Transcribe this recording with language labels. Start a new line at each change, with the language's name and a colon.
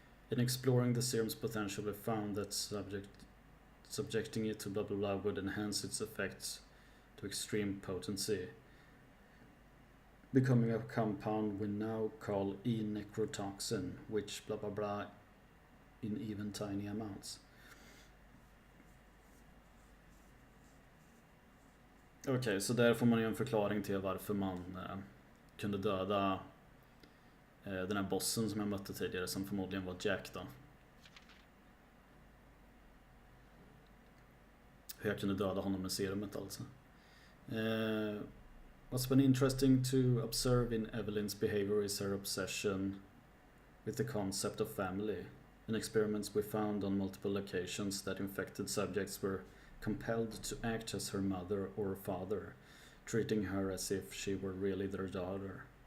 English: In exploring the serum's potential, we found that subjecting it to blah blah blah would enhance its effects to extreme potency, becoming a compound we now call E-necrotoxin, which blah blah blah in even tiny amounts.
Swedish: Okej, så där får man ju en förklaring till varför man kunde döda den här bossen som jag mötte tidigare, som förmodligen var Jack då. Hur jag kunde döda honom med serumet alltså.
English: What's been interesting to observe in Evelyn's behavior is her obsession with the concept of family. In experiments we found on multiple occasions that infected subjects were compelled to act as her mother or father, treating her as if she were really their daughter.